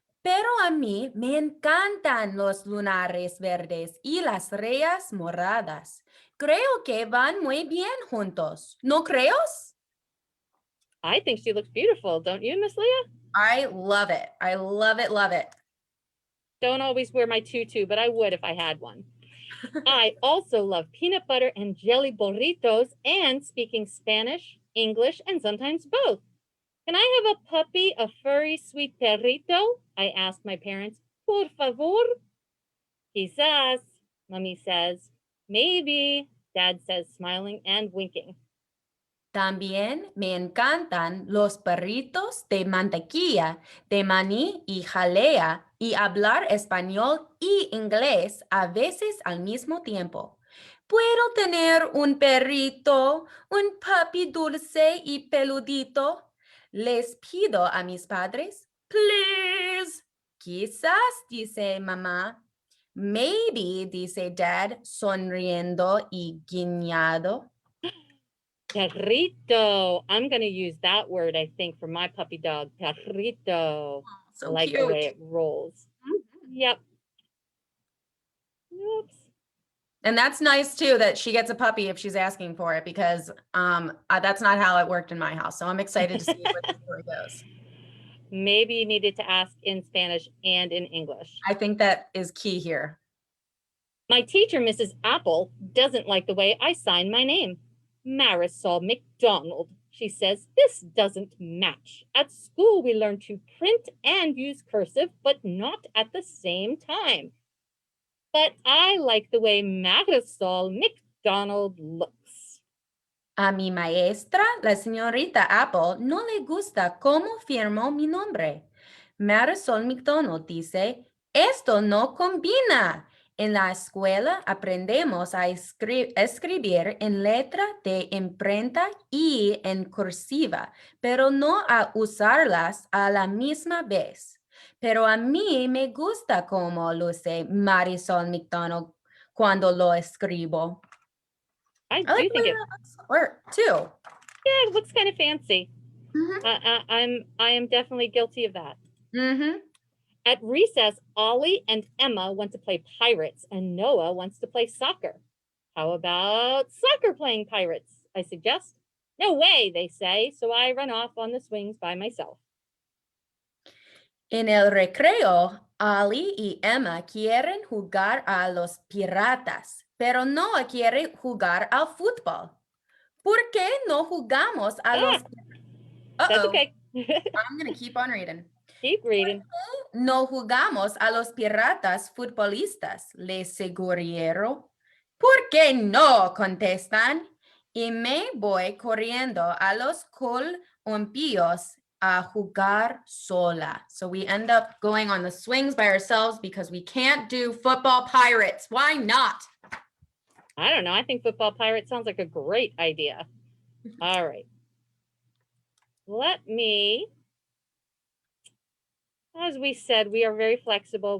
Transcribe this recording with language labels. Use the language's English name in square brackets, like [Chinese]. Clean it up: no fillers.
[Spanish] Pero a mí me encantan los lunares verdes y las rayas moradas. Creo que van muy bien juntos. ¿No crees? [English] I think she looks beautiful, don't you, Miss Leah? I love it. I love it, love it. Don't always wear my tutu, but I would if I had one. I also love peanut butter and jelly burritos and speaking Spanish, English, and sometimes both. Can I have a puppy, a furry, sweet perrito? I asked my parents. [Spanish] Por favor? Quizás, [English] Mommy says. Maybe, Dad says, smiling and winking. [Spanish] También me encantan los perritos de mantequilla, de maní y jalea y hablar español y inglés a veces al mismo tiempo. ¿Puedo tener un perrito, un puppy dulce y peludito? Les pido a mis padres. [English] Please. [Spanish] Quizás, dice mamá. [English] Maybe, [Spanish] dice Dad, sonriendo y guiñado. Perrito. [English] I'm going to use that word, I think, for my puppy dog. [Spanish] Perrito. [English] Oh, so I like cute. the way it rolls. Yep. Oops. And that's nice too that she gets a puppy if she's asking for it, because that's not how it worked in my house. So I'm excited to see where the story goes. Maybe you needed to ask in Spanish and in English. I think that is key here. My teacher, Mrs. Apple, doesn't like the way I sign my name. Marisol McDonald, she says, this doesn't match. At school, we learn to print and use cursive, but not at the same time. But I like the way Marisol McDonald looks. [Spanish] A mi maestra, la señorita Apple, no le gusta cómo firmó mi nombre. Marisol McDonald dice, esto no combina. En la escuela aprendemos a escribir en letra de imprenta y en cursiva, pero no a usarlas a la misma vez. Pero a mí me gusta cómo luce Marisol McDonald cuando lo escribo. [English] I I like do think the it, art too. yeah, it looks kind of fancy. Mhm. I am definitely guilty of that. Mm-hmm. At recess, Ollie and Emma want to play pirates, and Noah wants to play soccer. How about soccer playing pirates? I suggest. No way, they say, so I run off on the swings by myself. [Spanish] En el recreo, Ali y Emma quieren jugar a los piratas, pero Noah quiere jugar al fútbol. ¿Por qué no jugamos a los... [English] That's Uh-oh, okay. I'm going to keep on reading. Keep reading. [Spanish] No jugamos a los piratas futbolistas, les sugirieron. ¿Por qué no? Contestan. Y me voy corriendo a los columpios a jugar sola. [English] So we end up going on the swings by ourselves because we can't do football pirates. Why not? I don't know. I think football pirate sounds like a great idea. All right. Let me, as we said, we are very flexible.